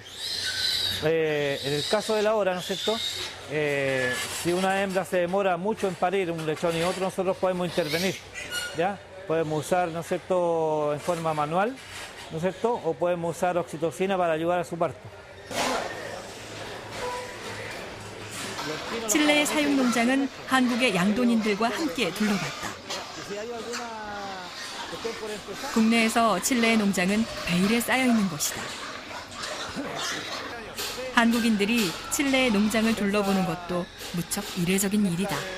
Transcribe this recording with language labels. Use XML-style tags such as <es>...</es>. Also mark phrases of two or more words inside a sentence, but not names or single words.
<es>En el caso de la hora, ¿no es cierto? Si una hembra se demora mucho en parir un lechón y otro, nosotros podemos intervenir, ¿ya? Podemos usar, ¿no es cierto?, en forma manual, ¿no es cierto?, o podemos usar oxitocina para ayudar a su parto.</es> <ko>칠레의 사육 농장은 한국의 양돈인들과 함께 둘러봤다. 국내에서 칠레의 농장은 베일에 쌓여 있는 것이다. 한국인들이 칠레의 농장을 둘러보는 것도 무척 이례적인 일이다.</ko>